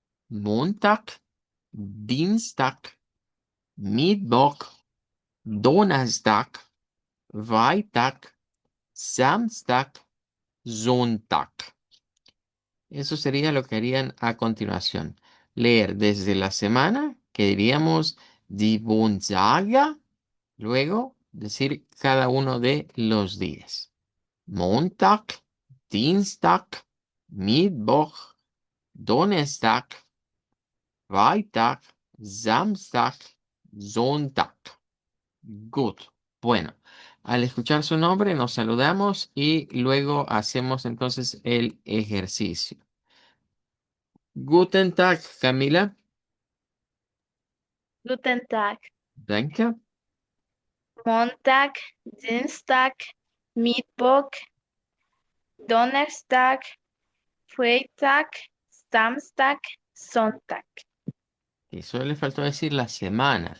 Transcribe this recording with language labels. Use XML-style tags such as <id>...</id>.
<de>Montag, Dienstag, Mittwoch, Donnerstag, Freitag, Samstag, Sonntag.</de> <es>Eso sería lo que harían a continuación. Leer desde la semana, que diríamos</es> <de>die Woensdagen,</de> <es>luego decir cada uno de los días.</es> <de>Montag, Dienstag, Mittwoch, Donnerstag, Freitag, Samstag, Sonntag.</de> <en>Good.</en> <es>Bueno, al escuchar su nombre nos saludamos y luego hacemos entonces el ejercicio.</es> <de>Guten Tag, Camila. Guten Tag. Danke. Montag, Dienstag, Mittwoch, Donnerstag, Freitag, Samstag, Sonntag.</de> <es>Y solo le faltó decir la semana.</es>